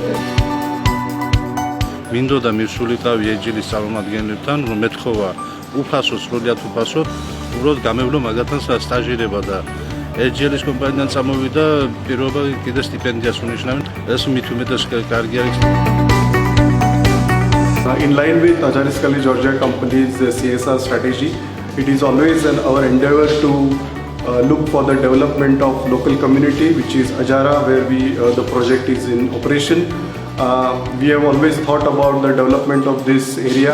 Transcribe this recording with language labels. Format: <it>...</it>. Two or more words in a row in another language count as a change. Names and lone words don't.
<ka>მინდოდა მივსულიყავი ეჯილის წარმომადგენლებთან, რომ მეთხოვა უფასო, სრულიად უფასო, უბრალოდ გამევლო მაგათთან სტაჟირება და ეჯილის კომპანიიდან წამოვიდა, პირობა კიდე სტიპენდიას უნიშნავენ, ეს მით უმეტეს კარგი არის.</ka> <en>In line with Ajaris College Georgia company's CSR strategy, it is always our endeavor to look for the development of local community, which is Ajara, where the project is in operation. We have always thought about the development of this area.</en>